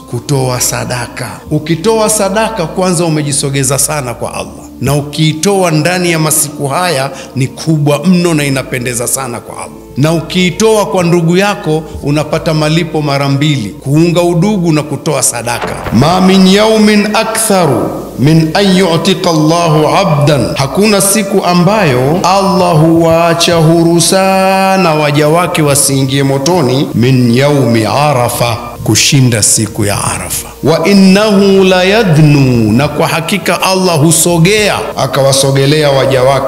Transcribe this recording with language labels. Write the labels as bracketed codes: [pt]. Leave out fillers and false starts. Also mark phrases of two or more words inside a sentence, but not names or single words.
[sw] Kutoa sadaka, ukitoa sadaka kwanza umejisogeza sana kwa Allah, na ukiitoa ndani ya masiku haya ni kubwa mno na inapendeza sana kwa Allah. Na ukiitoa kwa ndugu yako unapata malipo mara 2, kuunga udugu na kutoa sadaka. [ar] ما من يوم أكثر من أن يعتق الله عبدا, [sw] hakuna siku ambayo Allah huwaacha huru sana waja wake wasiingie motoni, [ar] من يوم عرفة, [sw] kushinda siku ya Arafa. [ar] وإنه ليدنو, [sw] na kwa hakika Allah husogea akawasogelea waja wake.